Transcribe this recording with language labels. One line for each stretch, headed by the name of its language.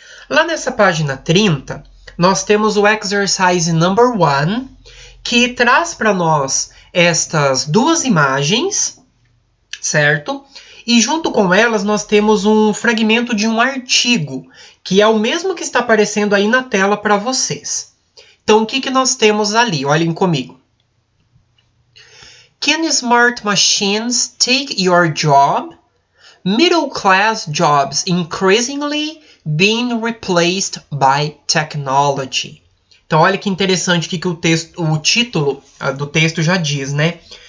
Portuguese: Lá nessa página 30, nós temos o
English: exercise number 1,
Portuguese: que traz para nós estas duas imagens, certo? E junto com elas nós temos um fragmento de um artigo, que é o mesmo que está aparecendo aí na tela para vocês. Então, o que nós temos ali? Olhem comigo.
English: Can smart machines take your job? Middle class jobs increasingly being replaced by technology.
Portuguese: Então, olha que interessante o que o título do texto já diz, né?